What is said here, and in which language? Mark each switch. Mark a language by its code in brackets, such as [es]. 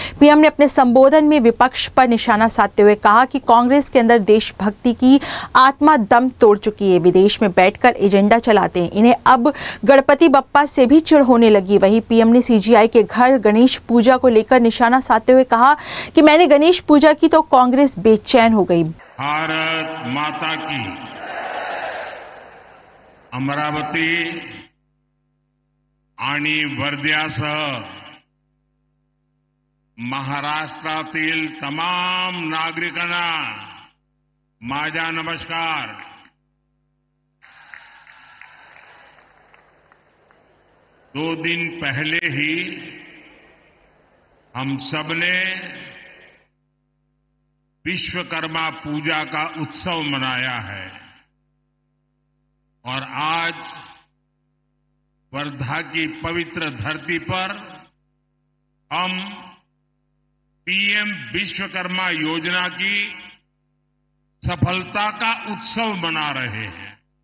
[hi] PM ने अपने संबोधन में विपक्ष पर निशाना साधते हुए कहा कि कांग्रेस के अंदर देशभक्ति की आत्मा दम तोड़ चुकी है। विदेश में बैठकर एजेंडा चलाते हैं। इन्हें अब गणपति बप्पा से भी चिढ़ होने लगी। वहीं पीएम ने सीजीआई के घर गणेश पूजा को लेकर निशाना साधते हुए कहा कि मैंने गणेश पूजा की तो कांग्रेस बेचैन हो गई। भारत माता की। [mr] अमरावती आणि वर्ध्यासह महाराष्ट्रातील तमाम नागरिकांना माझा नमस्कार। [hi] दो दिन पहले ही हम सबने विश्वकर्मा पूजा का उत्सव मनाया है और आज वर्धा की पवित्र धरती पर हम पीएम विश्वकर्मा योजना की सफलता का उत्सव मना रहे हैं।